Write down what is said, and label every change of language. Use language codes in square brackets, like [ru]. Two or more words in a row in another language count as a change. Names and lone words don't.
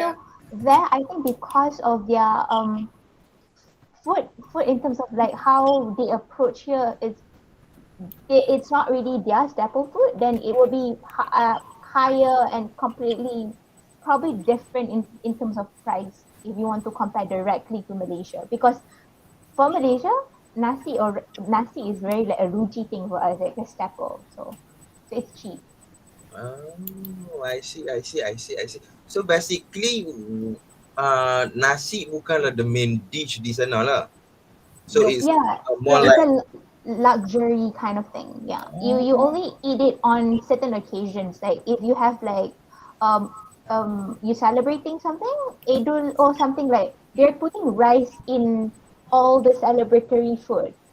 [en] So there, I think because of their food in terms of like how they approach here, it's not really their staple food, then it will be higher and completely probably different in terms of price if you want to compare directly to Malaysia. Because for Malaysia, nasi is very like a ruji thing for us, like a staple. So it's cheap. Oh, I see. So basically, [ms] nasi bukanlah [en] the main dish [ms] di sana lah. [en] So it's more it's like a luxury kind of thing. Yeah, you only eat it on certain occasions. Like if you have like you celebrating something, Idul or something, like they're putting rice in all the celebratory food.